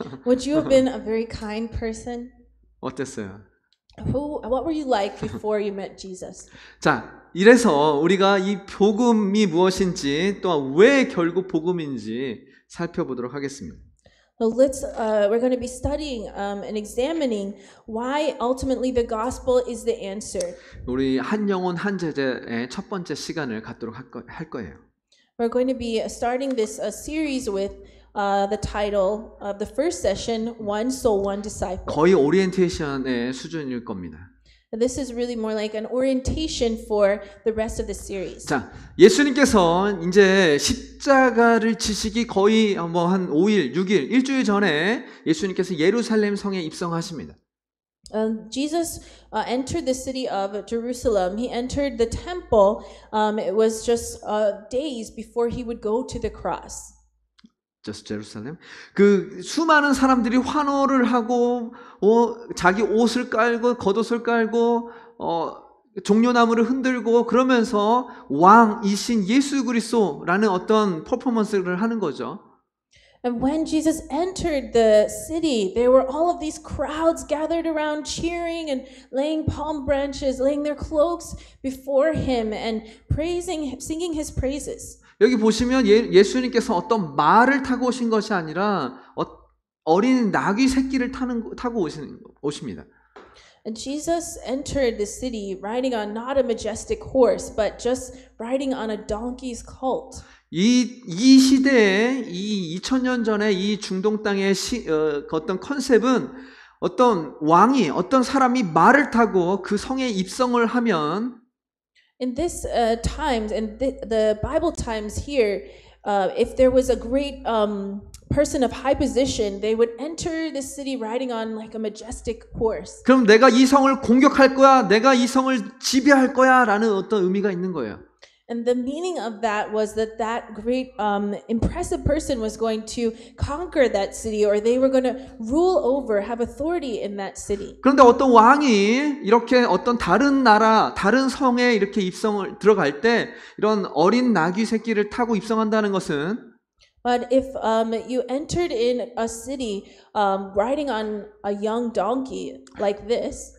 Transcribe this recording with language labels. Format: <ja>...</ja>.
<en>Would you have been a very kind person?</en> <ko>어땠어요?</ko> <en>What were you like before you met Jesus?</en> <ko>자, 이래서 우리가 이 복음이 무엇인지 또한 왜 결국 복음인지 살펴보도록 하겠습니다.</ko> <en>So we're going to be studying and examining why ultimately the gospel is the answer.</en> <ko>우리 한 영혼 한 제자의 첫 번째 시간을 갖도록 할 거예요.</ko> <en>We're going to be starting this series with the title of the first session, One Soul, One Disciple.</en> <ko>거의 오리엔테이션의 수준일 겁니다.</ko> <en>This is really more like an orientation for the rest of the series.</en> <ko>자, 예수님께서 이제 십자가를 지시기 거의 한 5일, 6일, 일주일 전에 예수님께서 예루살렘 성에 입성하십니다.</ko> <en>Jesus entered the city of Jerusalem. He entered the temple. It was just days before he would go to the cross. Just Jerusalem.</en> <ko>그 수많은 사람들이 환호를 하고 자기 옷을 깔고 겉옷을 깔고 종려나무를 흔들고 그러면서 왕이신 예수 그리스도라는 어떤 퍼포먼스를 하는 거죠.</ko> <en>And when Jesus entered the city, there were all of these crowds gathered around cheering and laying palm branches, laying their cloaks before him and praising, singing his praises.</en> <ko>여기 보시면 예수님께서 어떤 말을 타고 오신 것이 아니라 어린 나귀 새끼를 타고 오십니다.</ko> <en>And Jesus entered the city riding on not a majestic horse, but just riding on a donkey's colt.</en> <ko>이 시대에 이 2000년 전에 이 중동 땅의 어떤 컨셉은 어떤 왕이 어떤 사람이 말을 타고 그 성에 입성을 하면</ko> <en>In this times, in the Bible times here, if there was a great person of high position, they would enter the city riding on like a majestic horse.</en> <ko>그럼 내가 이 성을 공격할 거야, 내가 이 성을 지배할 거야라는 어떤 의미가 있는 거예요.</ko> <en>And the meaning of that was that that great impressive person was going to conquer that city, or they were going to rule over, have authority in that city.</en> <ko>그런데 어떤 왕이 이렇게 어떤 다른 나라, 다른 성에 이렇게 입성을 들어갈 때 이런 어린 나귀 새끼를 타고 입성한다는 것은</ko> <en>But if you entered in a city riding on a young donkey like this,</en>